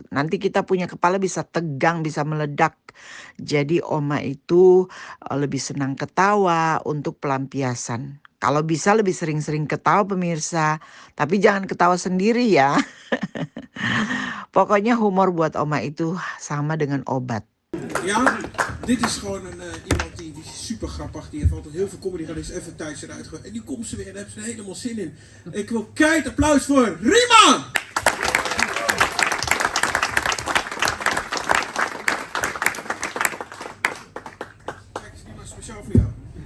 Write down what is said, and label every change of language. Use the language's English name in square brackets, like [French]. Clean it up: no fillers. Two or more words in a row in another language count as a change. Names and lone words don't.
[Indonesian] Nanti kita punya kepala bisa tegang, bisa meledak. Jadi Oma itu lebih senang ketawa untuk pelampiasan. Kalau bisa lebih sering-sering ketawa pemirsa. Tapi jangan ketawa sendiri ya. Pokoknya humor buat Oma itu sama dengan obat. [Dutch] Ja, dit is gewoon iemand die is super grappig. Die heeft altijd heel veel comedy gehad. Is even thuis eruit gegooid. En die komt ze weer en daar hebben ze er helemaal zin in. Ik wil keihard applaus voor Rima! Kijk eens, Rima, speciaal voor jou.